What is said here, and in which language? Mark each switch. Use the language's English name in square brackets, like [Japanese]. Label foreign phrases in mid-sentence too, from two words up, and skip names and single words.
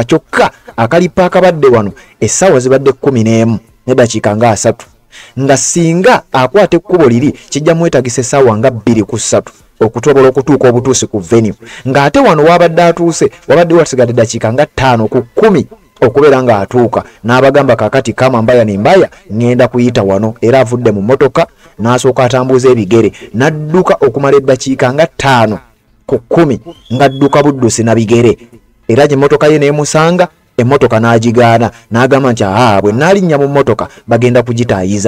[Ganda] Kyokka akalipa akabadde wano essaawa zibadde 11 n'eddakiika nga 3 nga singa akwata ekkubo liri kijja mwetaagisa essaawa nga 2 ku 3 okutobola okutuuka obutuusi ku venue. Ng'ate wano wabadde atuuse wabadde wasigadde eddakiika nga 5 ku 10 okubeera ng'atuuka. N'abagamba kakati kama mbaya ne mbaya ngenda kuyita wano era avudde mu mmotoka n'asooka atambuza ebigere n'adduka okumala eddakiika nga 5 ku 10 ng'adduka buddusi na bigere. Era gye emmotoka ye n'emusanga emmotoka n'agigaana n'agamba nti bwe naalinnya mu mmotoka bagenda kugitaayiza.